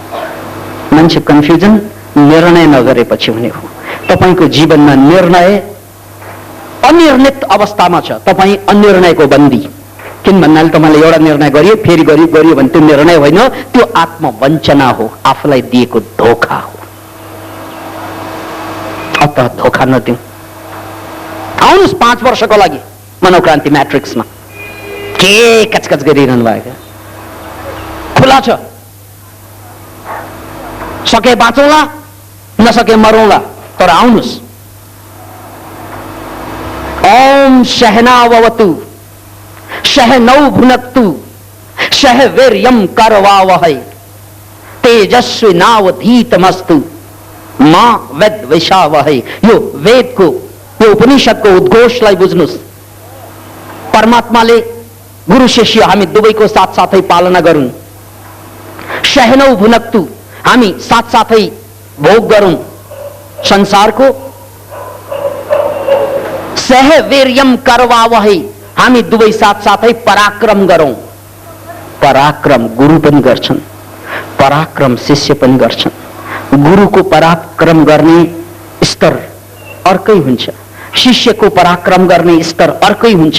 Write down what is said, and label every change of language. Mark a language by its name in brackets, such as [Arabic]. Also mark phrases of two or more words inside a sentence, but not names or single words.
[Nepali] मान्छे कन्फ्युजन निर्णय नगरेपछि हुने हो। तपाईँको जीवनमा निर्णय अनिर्णित अवस्थामा छ, तपाईँ अनिर्णयको बन्दी। किन भन्नाले तपाईँले एउटा निर्णय गरियो, फेरि गरियो भने त्यो निर्णय होइन, त्यो आत्मवञ्चना हो, आफूलाई दिएको धोखा हो। अत धोखा नदिउँ। आउनुहोस् 5 वर्षको लागि मनोक्रान्ति म्याट्रिक्समा। के कचकच गरिरहनु भएको, खुला छ। सके बाँचौँला, नसके मरौँला, तर आउनुहोस्। [Sanskrit] ओम सहनावतु सहनौ भुनक्तु सह वीर्यं करवावहै तेजस्विनावधीतमस्तु मा विद्विषावहै। [Nepali] यो वेदको, यो उपनिषदको उद्घोषलाई बुझ्नुहोस्। परमात्माले गुरु शिष्य हामी दुवैको साथसाथै पालना गरौँ। [Sanskrit] सहनौ भुनक्तु, [Nepali] हामी साथसाथै भोग गरौँ संसारको। [Sanskrit] सह वीर्यम करवावहै, [Nepali] हामी दुवै साथसाथै पराक्रम गरौँ। पराक्रम गुरु पनि गर्छन्, पराक्रम शिष्य पनि गर्छन्। गुरुको पराक्रम गर्ने स्तर अर्कै हुन्छ, शिष्यको पराक्रम गर्ने स्तर अर्कै हुन्छ।